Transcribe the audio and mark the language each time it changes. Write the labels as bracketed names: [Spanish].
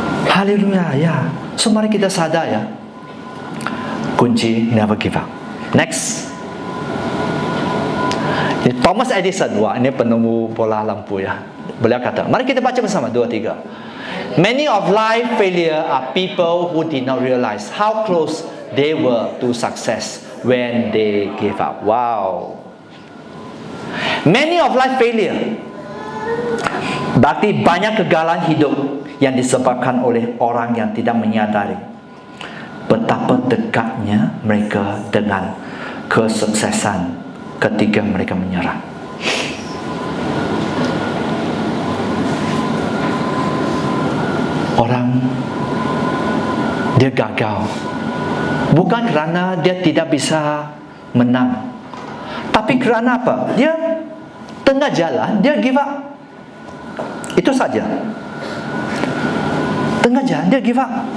[Indonesian] Haleluya, ya. So mari kita sadar, ya, kunci [English] never give up. [Indonesian] Next, Thomas Edison. Wah, ini penemu bola lampu, ya. Beliau kata, mari kita baca bersama 2, 3. [English] Many of life failure are people who did not realize how close they were to success when they gave up. [Indonesian] Wow. [English] Many of life failure [Indonesian] berarti banyak kegagalan hidup yang disebabkan oleh orang yang tidak menyadari betapa dekatnya mereka dengan kesuksesan ketika mereka menyerah. Orang dia gagal bukan kerana dia tidak bisa menang, tapi kerana apa? Dia tengah jalan, dia give up. Itu saja. Tengah jalan, dia give up.